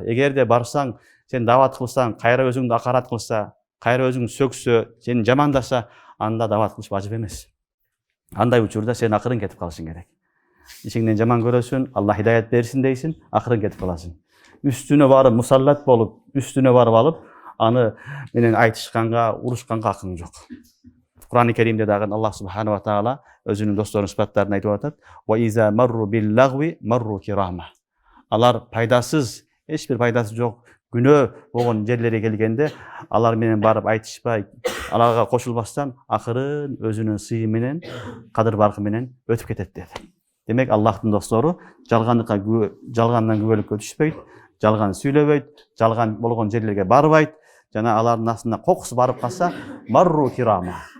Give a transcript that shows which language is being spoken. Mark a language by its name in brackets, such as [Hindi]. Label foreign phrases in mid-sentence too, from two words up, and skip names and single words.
[Kyrgyz] Эгерде барсаң, сен дават кылсаң, кайра өзүңдү акарат кылса, кайра өзүңдү сөксө, сени жамандаса, анда дават кылыш важып эмес. Андай учурда сен акырын кетип калышың керек. Ичиңден жаман көрөсүн, Алла хидаят берсин дейсин, акырын кетип каласың. Үстүнө барып мусаллат болуп, үстүнө барып алып, аны менен айтышканга, урушканга акың жок. Кур'ан-ы Керимде дагы Аллах [Arabic] سبحانه وتعالى [Kyrgyz] өзүнүн досторунун сыпаттарын айтып атат. [Arabic] وإذا مروا باللغو مروا كراما. [Kyrgyz] Алар пайдасыз, эч бир пайдасы жок күнөө болгон жерлерге келгенде, алар менен барып айтышпай, аларга кошулбастан акырын өзүнүн сыйы менен, кадыр баркы менен өтүп кетет деди. Демек Аллахтын достору жалгандан күбөлүккө түшпөйт, жалган сүйлөбөйт, жалган болгон жерлерге барбайт, жана алардын астына кокусу барып калса, [Arabic] مروا كراما.